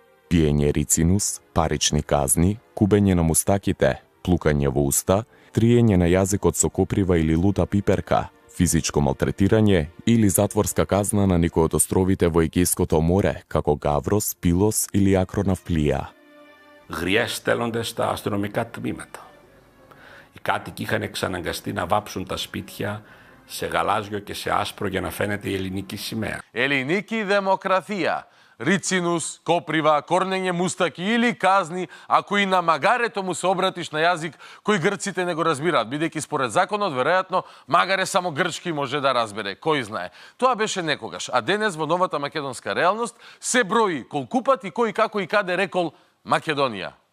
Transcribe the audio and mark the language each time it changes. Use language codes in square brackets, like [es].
[mk] Пиење рицинус, парични казни, кубење на мустаките, плукање во уста, триење на јазикот со коприва или лута пиперка, физичко малтретирање или затворска казна на некој од островите во Егејското море, како Гаврос, Пилос или Акронавплија. [el] Γριές στέλνονται στα αστυνομικά τμήματα. Οι κάτοικοι είχαν εξαναγκαστεί να βάψουν τα σπίτια σε γαλάζιο και σε άσπρο για να φαίνεται η ελληνική σημαία. [mk] Ελληνική демократија. Рицинус, коприва, корнење мустаки или казни, ако и на магарето му се обратиш на јазик кој грците не го разбираат, бидејќи според законот, веројатно, магаре само грчки може да разбере, кој знае. Тоа беше некогаш, а денес во новата македонска реалност се брои колку пати кој како и каде рекол Македонија.